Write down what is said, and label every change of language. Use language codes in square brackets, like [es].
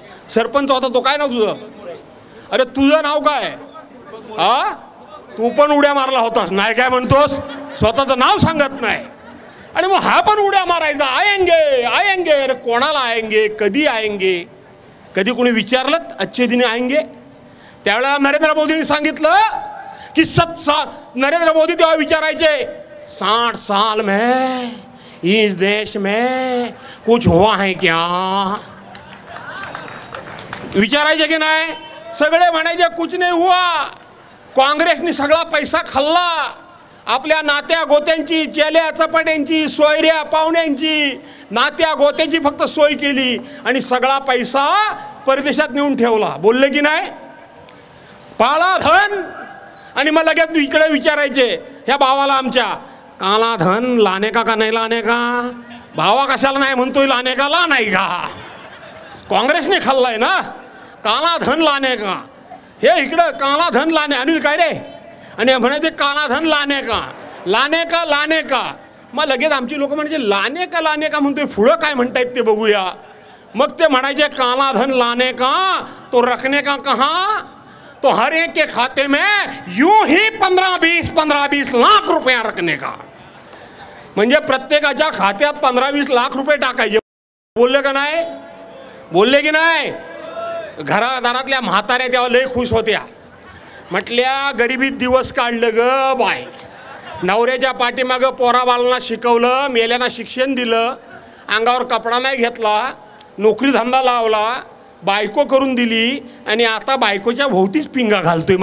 [mr] सरपंच होता तो. काय नाव तुझं? अरे तुझं नाव काय? हा, तू पण उड्या मारला होतास. नाही काय म्हणतोस? स्वतःचं नाव सांगत नाही. आणि मग हा पण उड्या मारायचा, [hi] आएंगे आएंगे. [mr] अरे कोणाला आएंगे? कधी आएंगे? कधी कोणी विचारलं [hi] अच्छे दिन आएंगे? [mr] त्यावेळेला नरेंद्र मोदींनी सांगितलं की नरेंद्र मोदी तेव्हा विचारायचे [hi] 60 साल में इस देश में कुछ हुआ है क्या? [mr] विचारायचे की नाही? सगळे म्हणायचे [hi] कुछ नाही हुआ. [mr] काँग्रेसनी सगळा पैसा खाल्ला. आपल्या नात्या गोत्यांची, चेल्या चपाट्यांची, सोयऱ्या पाहुण्यांची, नात्या गोत्याची फक्त सोय केली आणि सगळा पैसा परदेशात नेऊन ठेवला. बोलले की नाही? पाळा धन. आणि मग लगेच इकडे विचारायचे ह्या भावाला आमच्या, [hi] काला धन लाने का [mr] नाही लाने का? भावा कशाला नाही म्हणतोय? लाने का ला नाही का? काँग्रेसने खाल्लाय ना, [hi] काला धन लाने का. [mr] हे इकडं [hi] काला धन लाने. अनिल काय रे? आणि म्हणायचे काला धन लाने का, [mr] लाने का लाने का. मग लगेच आमची लोक म्हणायचे लाने का म्हणतोय, पुढं काय म्हणतायत ते बघूया. मग ते म्हणायचे [hi] काला धन लाने का तो रखने का कहाँ? तो हर एक के खाते में यूं ही 15-20 लाख रुपया रखने का. [mr] म्हणजे प्रत्येकाच्या खात्यात 15-20 लाख रुपये टाकायचे. बोलले का नाही? बोलले की नाही? घरादारातल्या म्हाताऱ्या तेव्हा लय खुश होत्या. म्हटल्या गरिबीत दिवस काढलं ग बाय. नवऱ्याच्या पाठीमागं पोराबालांना शिकवलं, मेल्याना शिक्षण दिलं, अंगावर कपडा नाही घेतला, नोकरी धंदा लावला, बायको करून दिली आणि आता बायकोच्या भोवतीच पिंगा घालतोय.